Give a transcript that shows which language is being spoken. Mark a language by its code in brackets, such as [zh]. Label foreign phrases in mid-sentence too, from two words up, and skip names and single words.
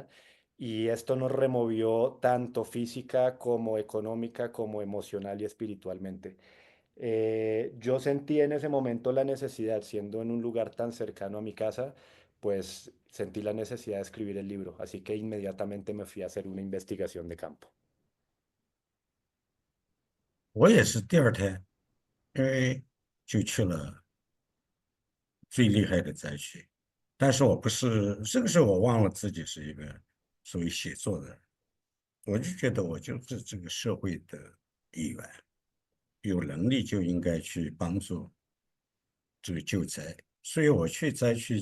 [es] Y esto nos removió tanto física como económica, como emocional y espiritualmente. Yo sentí en ese momento la necesidad, siendo en un lugar tan cercano a mi casa, pues sentí la necesidad de escribir el libro, así que inmediatamente me fui a hacer una investigación de campo. [zh] 我也是第二天，因为就去了最厉害的灾区，但是我不是这个时候我忘了自己是一个属于写作的人，我就觉得我就是这个社会的一员，有能力就应该去帮助这个救灾，所以我去灾区